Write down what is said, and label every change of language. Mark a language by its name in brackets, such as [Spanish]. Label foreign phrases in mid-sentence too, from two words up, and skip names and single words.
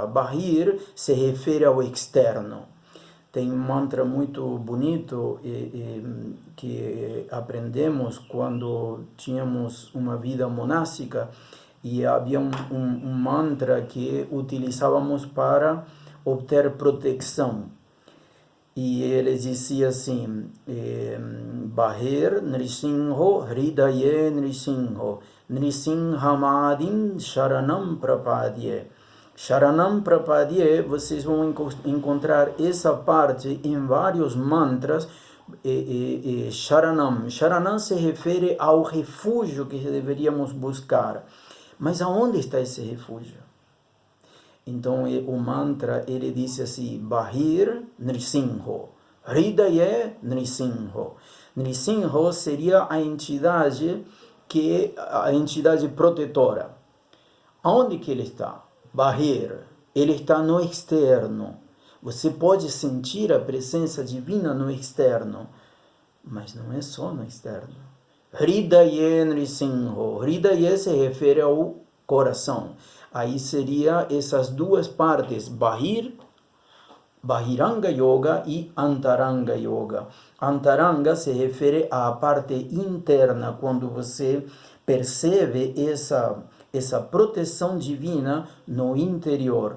[Portuguese] Bahir se refere ao externo. Tem um mantra muito bonito que aprendemos quando tínhamos uma vida monástica e havia um mantra que utilizávamos para obter proteção. E ele dizia assim, [Sanskrit] Bahir Nrisimho Hridaye Nrisimho Nrisimhamadim Sharanam Prapadye. Sharanam Prapadye, [Portuguese] vocês vão encontrar essa parte em vários mantras. Sharanam se refere ao refúgio que deveríamos buscar. Mas aonde está esse refúgio? Então o mantra, ele diz assim, [Sanskrit] Bahir Nrisimho, Hridaye Nrisimho. [Portuguese] Nrisimho seria a entidade protetora. Aonde que ele está? Bahir, ele está no externo. Você pode sentir a presença divina no externo, mas não é só no externo. [Sanskrit] Hridaye Nrisimho. [Portuguese] Hridaye se refere ao coração. Aí seria essas duas partes, [Sanskrit] Bahiranga Yoga [Portuguese] e [Sanskrit] Antaranga Yoga. [Portuguese] Antaranga se refere à parte interna, quando você percebe essa proteção divina no interior.